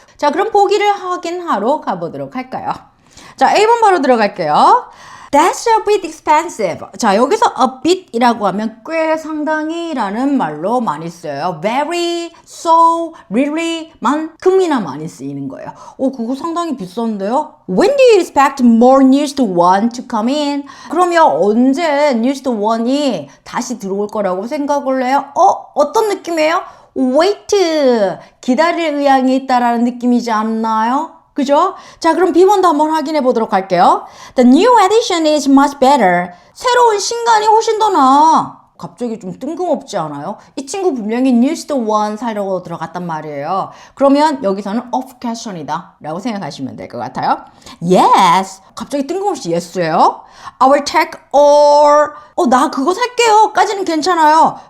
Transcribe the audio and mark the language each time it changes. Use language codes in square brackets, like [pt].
[ko] 자, 그럼 보기를 확인하러 가보도록 할까요? 자, A번 바로 들어갈게요. [en] That's a bit expensive. [ko] 자, 여기서 a bit이라고 하면 꽤 상당히라는 말로 많이 써요. very, so, really, 만큼이나 많이 쓰이는 거예요. 그거 상당히 비싼데요? [en] When do you expect more news one to come in? [ko] 그러면 언제 news one이 다시 들어올 거라고 생각을 해요? 어떤 느낌이에요? wait, 기다릴 의향이 있다라는 느낌이지 않나요? 그죠? 자, 그럼 B번도 한번 확인해 보도록 할게요. [en] The new edition is much better. [ko] 새로운 신간이 훨씬 더 나아. 갑자기 좀 뜬금없지 않아요? 이 친구 분명히 used one 사려고 들어갔단 말이에요. 그러면 여기서는 of question이다 라고 생각하시면 될 것 같아요. [en] Yes. [ko] 갑자기 뜬금없이 yes예요. [en] I will take all. [ko] 나 그거 살게요. 까지는 괜찮아요.